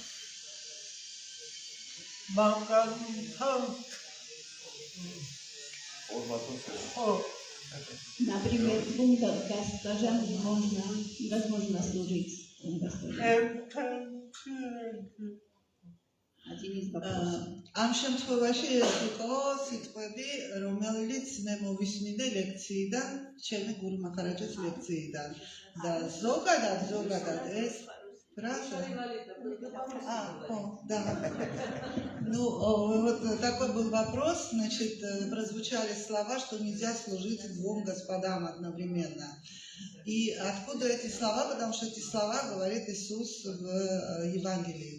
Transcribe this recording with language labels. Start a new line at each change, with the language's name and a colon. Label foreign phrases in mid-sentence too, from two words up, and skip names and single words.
Russian: Например, госпожам невозможно служить. Один из вопросов.
Georgian: ამ შემთხვევაში ეს იყო სიტყვები, რომელიც მე მოვისმინე ლექციიდან, ჩემი გურუ მახარაჯის ლექციიდან. და ზოგადად ეს фраза.
Russian: Да. Ну, вот такой был вопрос, значит, прозвучали слова, что нельзя служить 2 господам одновременно. И откуда эти слова? Потому что эти слова говорит Иисус в Евангелии.